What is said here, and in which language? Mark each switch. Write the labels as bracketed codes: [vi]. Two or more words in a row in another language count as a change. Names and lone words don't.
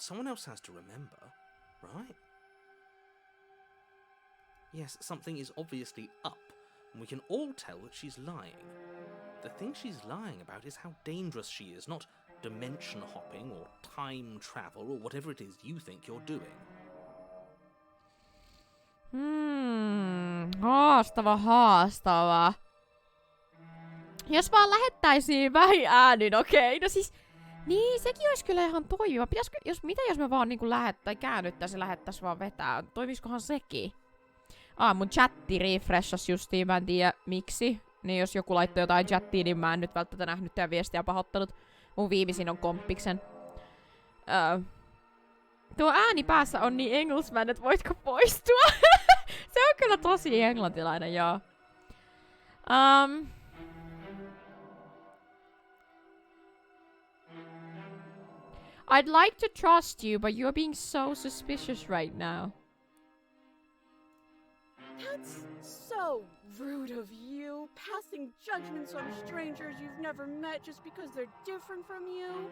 [en] Someone else has to remember, right? Yes, something is obviously up, and we can all tell that she's lying. The thing she's lying about is how dangerous she is, not dimension hopping or time travel or whatever it is you think you're doing. [fi] Haastava. Jos vaan lähettäisiin vähin äänin, okei. No siis, niin sekin olisi kyllä ihan toimiva. Pitäisikö, mitä jos me vaan niinku käännyttäisiin ja lähettäisiin vaan vetää? Toimiskohan sekin? Mun chatti refreshas justiin, mä en tiedä miksi. Niin jos joku laittoi jotain chattiin, niin mä en nyt välttämättä nähnyt teidän viestiä pahoittanut. Mun viimeisin on komppiksen. Tuo ääni päässä on niin Englishman, että voitko poistua? Se on kyllä tosi englantilainen, joo. [en] I'd like to trust you, but you're being so suspicious right now. That's so rude of you, passing judgments on strangers you've never met just because they're different from you.